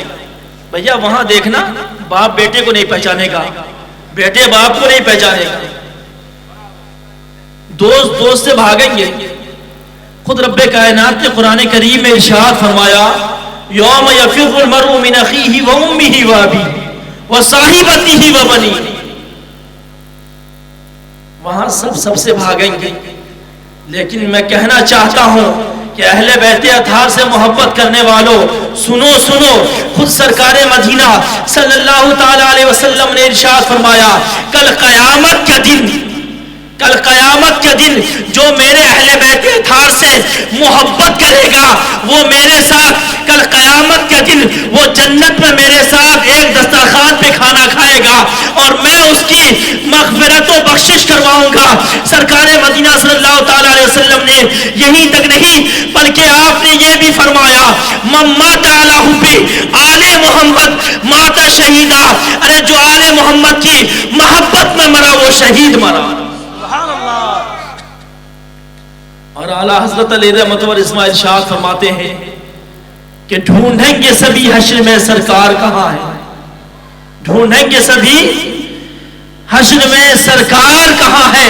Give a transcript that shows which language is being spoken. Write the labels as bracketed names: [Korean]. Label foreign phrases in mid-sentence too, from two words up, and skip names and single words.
[Urdu] بھیا وہاں دیکھنا، باپ بیٹے کو نہیں پہچانے گا، بیٹے باپ کو نہیں پہچانے گا، دوست دوست سے بھاگیں گے. خود رب کائنات نے قرآن کریم میں ارشاد فرمایا، [Arabic] یوم یفر المرء من اخیہ و امہ و ابیہ و صاحبتہ و بنیہ. [Urdu] وہاں سب سے بھاگیں گے. لیکن میں کہنا چاہتا ہوں کہ اہل بیت اطہار سے محبت کرنے والوں، سنو سنو. خود سرکار مدینہ [Arabic] صلی اللہ تعالی علیہ وسلم [Urdu] نے ارشاد فرمایا، کل قیامت کے دن جو میرے اہل بیت اطہار سے محبت کرے گا وہ میرے ساتھ کل قیامت کے دن وہ جنت میں میرے ساتھ ایک دسترخوان پہ کھانا کھائے گا، اور میں اس کی مغفرت و بخشش کرواؤں گا. سرکار مدینہ [Arabic] صلی اللہ تعالی علیہ وسلم [Urdu] نے یہی تک نہیں بلکہ آپ نے یہ بھی فرمایا، [Arabic] من مات علی حب آل محمد مات شہیدا. [Urdu] ارے جو آل محمد کی محبت میں مرا وہ شہید مرا. اور اعلیٰ حضرت علیہ رحمت و اسماعیل شاہ فرماتے ہیں کہ ڈھونڈیں گے سبھی حشر میں سرکار کہاں ہے، ڈھونڈیں گے سبھی حشر میں سرکار کہاں ہے.